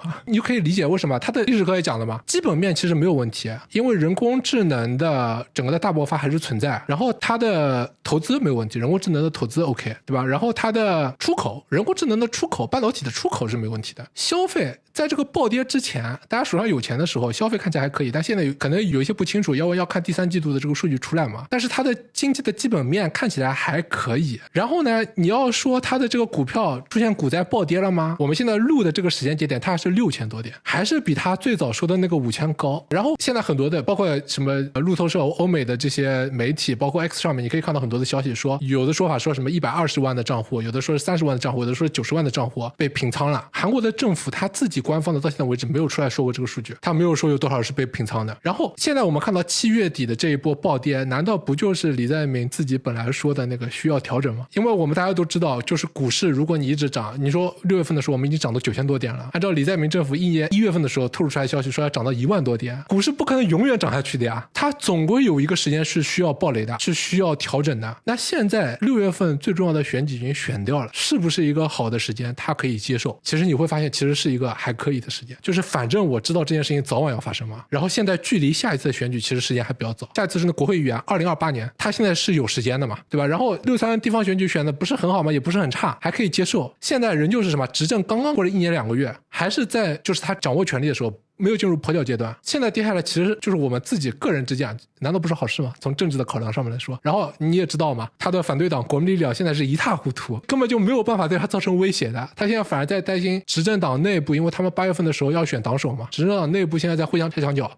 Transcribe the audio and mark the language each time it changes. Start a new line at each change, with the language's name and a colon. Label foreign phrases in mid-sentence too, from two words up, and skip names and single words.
Chinese: 你就可以理解為什麼他的歷史課也講了嘛，基本面其實沒有問題，因為人工智能的整個的大爆發還是存在，然後它的投資沒有問題，人工智能的投資 OK， 對吧？然後它的出口，人工智能的出口，半導體的出口是沒問題的。消費在這個暴跌之前，大家手上有錢的時候，消費看起來還可以，但現在可能有一些不清楚，要看第三季度的這個數據出來嘛。但是它的經濟的基本面看起來還可以。然後呢，你要說它的這個股票出現股災暴跌了嗎？我們現在錄的這個時間節點，它還是6000多點，還是比它最早說的那個5000高。然後現在很多的，包括什麼路透社、歐美的這些媒體，包括 X 上面，你可以看到很多的消息說，有的说法說什麼120萬的賬戶，有的說是30萬的賬戶，有的说是90萬的賬戶被平倉了。韓國的政府他自己官方的到现在為止沒有出來說過這個數據，他沒有說有多少是被平倉的。然後現在我們看到7月底的這一波暴跌，難道不就是李在明自己本來說的那個需要調整嗎？因為我們大家都知道，就是股市如果你一直漲，你說6月份的時候我們已經漲到9000多點了，按照李在明政府1月份的時候透露出來消息說要漲到1萬多點，股市不可能永遠漲下去的呀，它總歸有一個時間是需要暴雷的，是需要調整的。那現在6月份最重要的選舉已經選掉了，是不是一個好的時間他可以接受？其實你會發現其實是一個還可以的时间，就是反正我知道這件事情早晚要發生嘛。然後現在距離下一次的選舉其實時間還比較早，下一次是那國會議員2028年，他現在是有時間的嘛，對吧？然後63地方選舉選的不是很好嘛，也不是很差，還可以接受。現在人就是什麼，執政剛剛過了1年2個月，還是在就是他掌握權力的時候，沒有進入破曉階段。現在跌下來其實就是我們自己個人之間，難道不是好事嗎？從政治的考量上面來說。然後你也知道嘛，他的反對党國民力量現在是一塌糊塗，根本就沒有辦法對他造成威脅的。他現在反而在擔心執政黨內部，因為他們8月份的時候要選黨首嘛，執政黨內部現在在互相拆牆角。